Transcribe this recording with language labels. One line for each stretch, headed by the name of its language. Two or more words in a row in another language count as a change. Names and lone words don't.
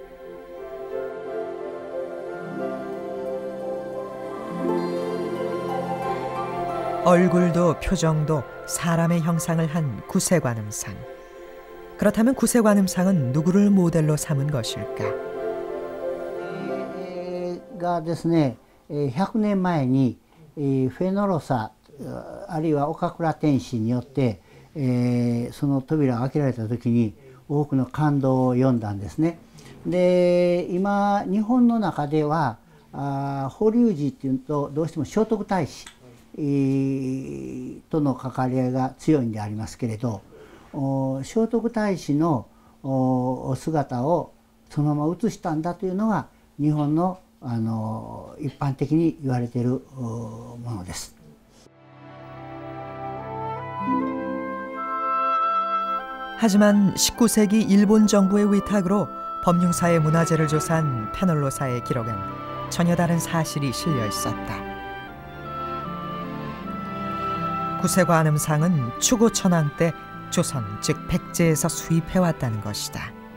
Korean: 얼굴도 표정도 사람의 형상을 한 구세관음상. 그렇다면 구세관음상은 누구를 모델로 삼은 것일까?
Japanese: がですね、100年前にフェノロサあるいは岡倉天子によってその扉が開けられた時に多くの感動を読んだんですね。で今日本の中では法隆寺っていうとどうしても聖徳太子との関わり合いが強いんでありますけれど、聖徳太子のお姿をそのまま写したんだというのが日本の一般的に言われているものです。
Korean: 하지만 19세기 일본 정부의 위탁으로 법융사의 문화재를 조사한 페놀로사의 기록엔 전혀 다른 사실이 실려 있었다. 구세관음상은 추고천왕 때 조선 즉 백제에서 수입해왔다는 것이다.